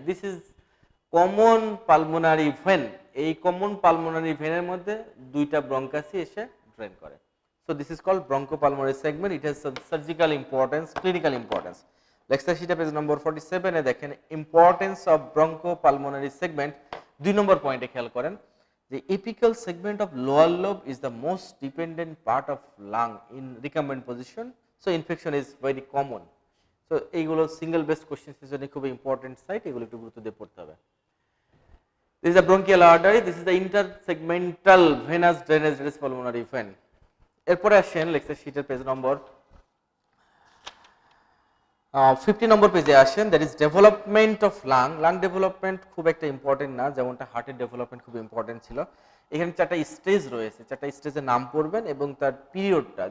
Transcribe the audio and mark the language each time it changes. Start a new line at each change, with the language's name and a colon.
English: this is common pulmonary vein,
Bangla: এই common pulmonary ভেনের মধ্যে দুইটা ব্রঙ্কাসই এসে ড্রেন করে।
English: So this is called bronchopulmonary segment, it has surgical importance, clinical importance.
Bangla: Lecture শিটে page নম্বর 47 এ দেখেন importance of bronchopulmonary segment. 2 নম্বর পয়েন্টে খেয়াল করেন,
English: the apical segment of lower lobe is the most dependent part of lung in recumbent position, so infection is very common.
Bangla: So এইগুলো single based questions এর জন্য খুব important site, এগুলো একটু গুরুত্ব দিয়ে পড়তে হবে।
English: This is the bronchial artery, this is the intersegmental venous drainage, that is pulmonary vein.
Bangla: এরপরে আসেন লেকচার শিটের পেজ নম্বর 50 নম্বর পেজে আসেন,
English: That is development of lung.
Bangla: Lung development খুব একটা ইম্পর্টেন্ট না, যেমনটা হার্টের ডেভেলপমেন্ট খুব ইম্পর্টেন্ট ছিল। এখানে 4টা স্টেজ রয়েছে, 4টা স্টেজের নাম পড়বেন এবং তার পিরিয়ডটা।